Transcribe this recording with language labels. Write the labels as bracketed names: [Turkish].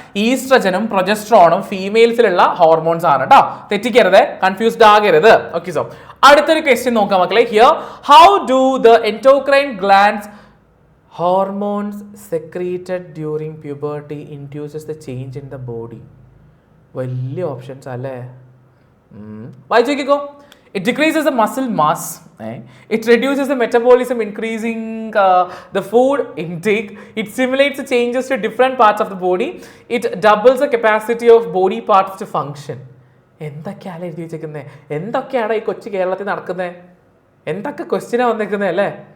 [Malayalam] ഈസ്ട്രജനും പ്രൊജസ്ട്രോണും ഫീമെയിൽസിലുള്ള hormones ആണ് കേട്ടോ. തെറ്റിക്കരുത്, confused ആകരുത്. ഓക്കെ സോ അടുത്തൊരു ക്വസ്റ്റ്യൻ നോക്കാം മക്കളെ. [English] Here, how do the endocrine glands hormones secreted during puberty induces the change in the body? [Malayalam] വലിയ ഓപ്ഷൻസ് അല്ലേ? വായിച്ചു നോക്കിക്കോ. [English] It decreases the muscle mass. It reduces the metabolism, increasing the food intake. It stimulates the changes to different parts of the body. It doubles the capacity of body parts to function. [Malayalam] എന്തൊക്കെയാണ് എഴുതി വെച്ചേക്കുന്നത്? എന്തൊക്കെയാണ് ഈ കൊച്ചു കേരളത്തിൽ നടക്കുന്നത്? എന്തൊക്കെ ക്വസ്റ്റ്യനാണ് വന്നേക്കുന്നത് അല്ലേ?